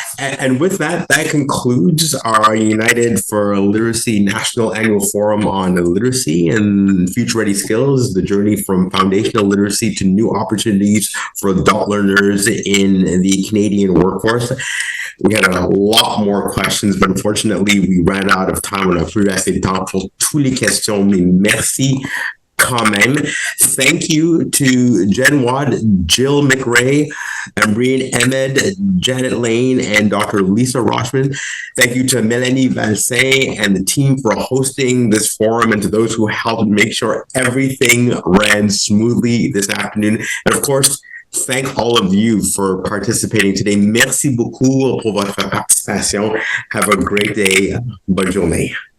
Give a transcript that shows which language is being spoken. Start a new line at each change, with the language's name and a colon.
English: And with that, that concludes our United for Literacy National Annual Forum on Literacy and Future Ready Skills, the journey from foundational literacy to new opportunities for adult learners in the Canadian workforce. We had a lot more questions, but unfortunately, we ran out of time.
French: On a plus assez de temps pour toutes les questions, mais merci quand même.
English: Thank you to Jen Watt, Jill McRae, Ambreen Ahmad, Janet Lane, and Dr. Lisa Rochman. Thank you to Mélanie Valcin and the team for hosting this forum, and to those who helped make sure everything ran smoothly this afternoon. And of course, thank all of you for participating today.
French: Merci beaucoup pour votre participation.
English: Have a great day.
French: Bonne journée.